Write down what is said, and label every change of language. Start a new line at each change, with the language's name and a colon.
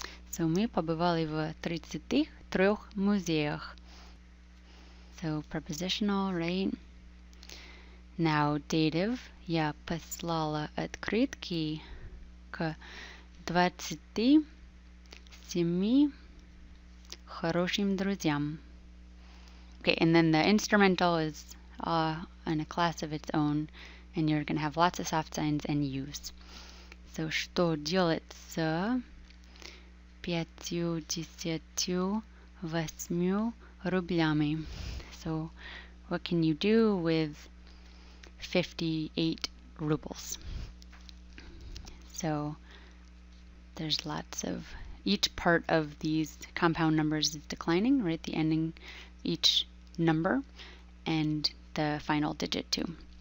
English: So
Russian: мы побывали в 33 музеях.
English: So prepositional, right? Now dative.
Russian: Я послала открытки к 27 хорошим друзьям.
English: Okay, and then the instrumental is in a class of its own, and you're going to have lots of soft signs and U's. So,
Russian: что делать с 58 рублями?
English: So, what can you do with 58 rubles? So, there's lots of, each part of these compound numbers is declining, right? The ending, each number, and the final digit too.